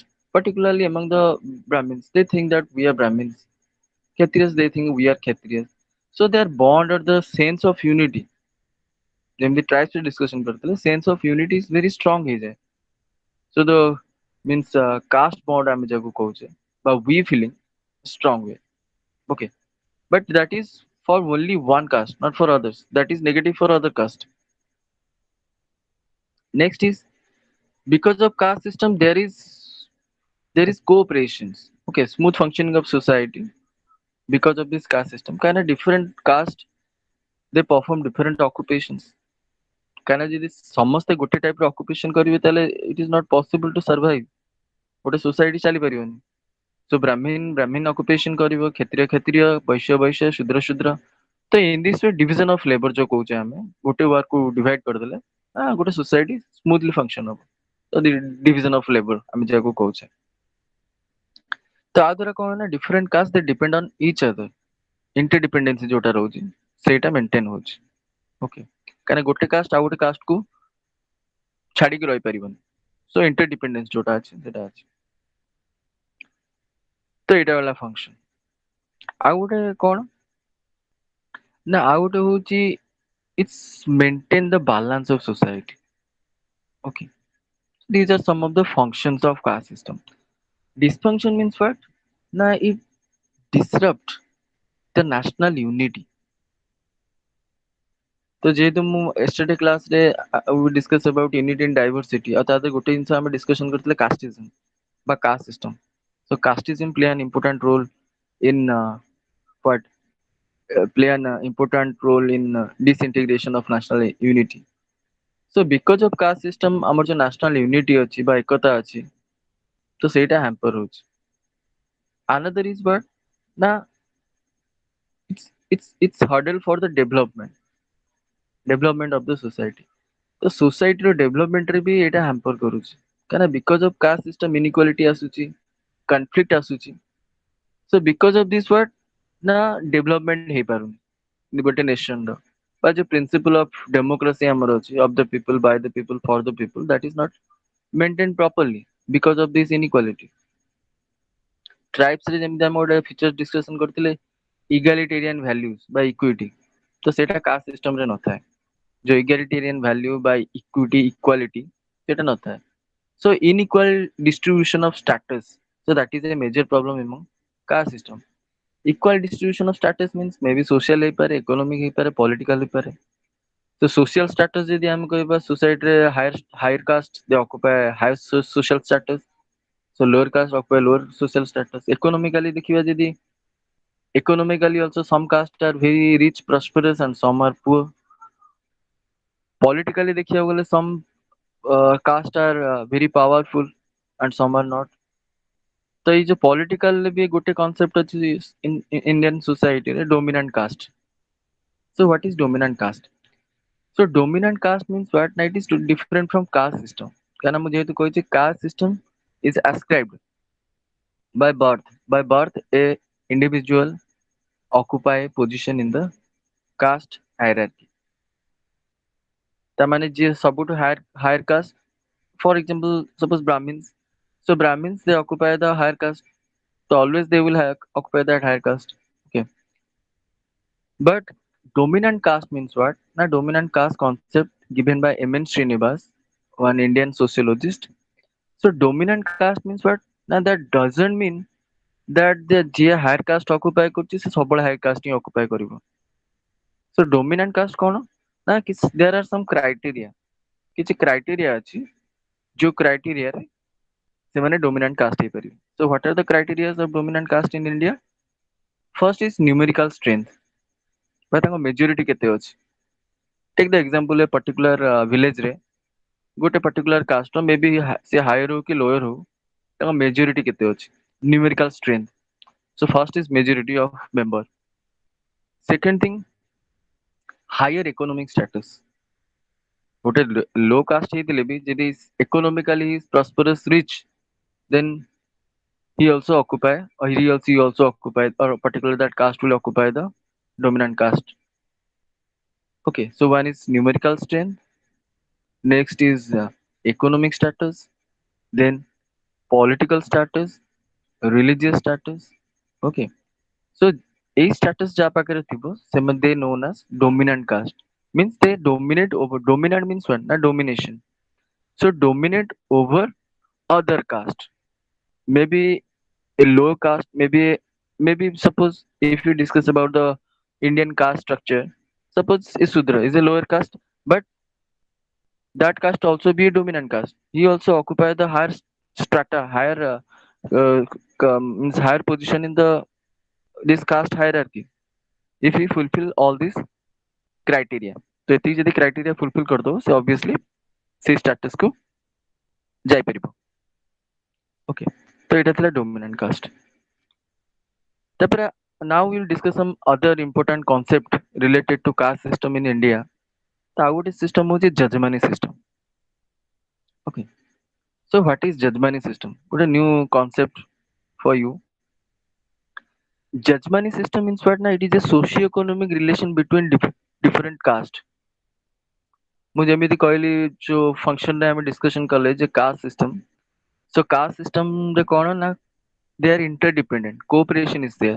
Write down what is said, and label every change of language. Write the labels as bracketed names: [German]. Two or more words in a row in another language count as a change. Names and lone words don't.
[English] Particularly among the Brahmins. They think that we are Brahmins. Kshatriyas, they think we are Kshatriyas. So they are bond or the sense of unity. [Odia] ଯେମିତି tribes ରେ discussion କରିଥିଲେ [English] sense of unity is very strong [Odia] ହେଇଯାଏ. [English] So the means caste bond [Odia] ଆମେ ଯାହାକୁ କହୁଛେ ବା [English] we feeling strong way. Okay. But that is for only one caste, not for others. That is negative for other caste. Next is because of caste system there is cooperations. Okay, smooth functioning of society because of this caste system. Kind of different caste they perform different occupations. [Odia] କାହିଁକିନା ଯଦି ସମସ୍ତେ ଗୋଟେ ଟାଇପ ର ଅକୁପେସନ କରିବେ ତାହେଲେ [English] it is not possible to survive [Odia] ଗୋଟେ ସୋସାଇଟି ଚାଲିପାରିବନି [English] So Brahmin occupation [Odia] କରିବ, କ୍ଷତ୍ରିୟ ବୈଶ୍ୟ ଶୂଦ୍ର ତ [English] in this way division of labor [Odia] ଯୋଉ କହୁଛେ ଆମେ, ଗୋଟେ work କୁ divide କରିଦେଲେ ଗୋଟେ [English] society smoothly function [Odia] ହବ। ତ [English] division of labor [Odia] ଆମେ ଯାହାକୁ କହୁଛେ। ତ ଆ ଦ୍ୱାରା କଣ ନା [English] different castes they depend on each other, [Odia] interdependence ଯୋଉଟା ରହୁଛି ସେଇଟା maintain ହଉଛି। ଓକେ, କାହିଁକିନା ଗୋଟେ କାଷ୍ଟ ଆଉ ଗୋଟେ କାଷ୍ଟ କୁ ଛାଡିକି ରହିପାରିବନି। [English] so interdependence [Odia] ଯୋଉଟା ଅଛି ସେଟା ଅଛି। ତ ଏଇଟା ହେଲା ଫଙ୍କସନ। ଆଉ ଗୋଟେ କଣ ନା, ଆଉ ଗୋଟେ ହଉଛି [English] it's maintain the balance of society. Okay, these are some of the functions of caste system. Dysfunction means what? Na, it disrupt the national unity. [Odia] ତ ଯେହେତୁ ମୁଁ [English] yesterday class [Odia] ରେ [English] we discuss about unity and diversity, [Odia] ଆଉ ତା ଦେହରେ ଗୋଟେ ଜିନିଷ ଆମେ discussion କରିଥିଲେ casteism ବା [English] caste system. So casteism play an important role in what play an important role in disintegration of national unity. So because of caste system [Odia] ଆମର ଯୋଉ [English] national unity [Odia] ଅଛି ବା ଏକତା ଅଛି, ତ ସେଇଟା hamper ହଉଛି। [English] Another is what ନା, it's hurdle for the development of the society. [Odia] ତ society ର development ରେ ବି ଏଇଟା hamper କରୁଛି, କାହିଁକିନା [English] because of caste system inequality [Odia] ଆସୁଛି, conflict ଆସୁଛି। [English] So because of this what ନା development [Odia] ହେଇପାରୁନି ଗୋଟେ [English] nation ର, [Odia] ବା ଯୋଉ [English] principle of democracy [Odia] ଆମର ଅଛି [English] of the people by the people for the people, that is not maintained properly because of this inequality. [Odia] Tribes ରେ ଯେମିତି ଆମେ ଗୋଟେ features discussion କରିଥିଲେ [English] egalitarian values [Odia] ବା equity, ତ ସେଇଟା caste system ରେ ନଥାଏ। ଯୋଉ [English] egalitarian value by equity equality [Odia] ସେଇଟା ନଥାଏ। [English] So unequal distribution of status, so that is a major problem among caste system. Equal distribution of status means maybe social ହେଇପାରେ, economic ହେଇପାରେ, political ହେଇପାରେ। So social status [Odia] ଯଦି ଆମେ କହିବା [English] society ରେ higher caste they occupy higher social status, so lower caste occupy lower social status. [Odia] Economically ଦେଖିବା ଯଦି, [English] economically also some castes are very rich prosperous and some are poor. Politically [Odia] ଦେଖିବାକୁ ଗଲେ [English] some caste are very powerful and some are not. [Odia] ତ ଏଇ ଯୋଉ political ରେ ବି ଗୋଟେ concept ଅଛି [English] Indian society [Odia] ରେ, [English] dominant caste. So what is dominant caste? So dominant caste means what? It is different from caste system. [Odia] କାହିଁକିନା ମୁଁ ଯେହେତୁ କହିଛି [English] caste system is ascribed by birth a individual occupy a position in the caste hierarchy. [Odia] ତାମାନେ ଯିଏ ସବୁଠୁ [English] higher caste, for example suppose Brahmins, so Brahmins they occupy the higher caste, so always they will occupy that higher caste. Okay, but dominant caste means what? Na, dominant caste concept given by M.N. Srinivas, one Indian sociologist. So dominant caste means what? Na, that doesn't mean that the ଯିଏ higher caste occupy କରୁଛି [Odia] ସେ ସବୁବେଳେ [English] higher caste ହିଁ occupy କରିବ। So dominant caste [Odia] କଣ ନା, [English] there are some criteria, [Odia] କିଛି criteria ଅଛି ଯୋଉ criteria ରେ ସେମାନେ [English] dominant caste [Odia] ହେଇପାରିବେ। [English] So what are the criteria of dominant caste in India? First is numerical strength, [Odia] ବା ତାଙ୍କ majority କେତେ ଅଛି। [English] Take the example a particular village [Odia] ରେ ଗୋଟେ [English] particular caste [Odia] ର maybe ସେ higher ହଉ କି lower ହଉ, ତାଙ୍କ majority କେତେ ଅଛି, [English] numerical strength. So first is majority of member. Second thing, higher economic status. ଗୋଟେ low caste [Odia] ହେଇଥିଲେ ବି ଯଦି [English] economically prosperous rich, then he also occupy, or he also occupy, or particularly that caste will occupy the dominant caste. Okay, so one is numerical strength, next is economic status, then political status, religious status. Okay, so a status [Odia] ଯାହା ପାଖରେ ଥିବ ସେମାନେ [English] they known as dominant caste, means they dominate over, dominant means what na, domination. So dominate over other caste, maybe a low caste, maybe suppose if you discuss about the Indian caste structure, suppose a Sudra is a lower caste, but that caste also be a dominant caste. He also occupy the higher strata, higher means higher position in the this caste hierarchy. If he fulfill all these criteria, [Odia] तो ଏତିକି ଯଦି [English] criteria fulfill [Odia] କରିଦବ ସେ obviously ସେଇ status କୁ ଯାଇପାରିବ। Okay, ତ ଏଇଟା ଥିଲା [English] dominant caste। ତାପରେ now we will discuss some other important concept related to caste system in India. [Odia] ତ ଆଉ ଗୋଟେ system ହଉଛି judgmani system. Okay. [English] So what is judgmani system? What a new concept for you. Judgmani system means what? Na, it is a socio-economic relation between different caste. [Odia] ମୁଁ ଯେମିତି କହିଲି ଯୋଉ ଫଙ୍କସନରେ ଆମେ ଡିସ୍କସନ କଲେ ଯେ [English] caste system, so caste systemରେ [Odia] କଣ ନା [English] they are interdependent, cooperation is there.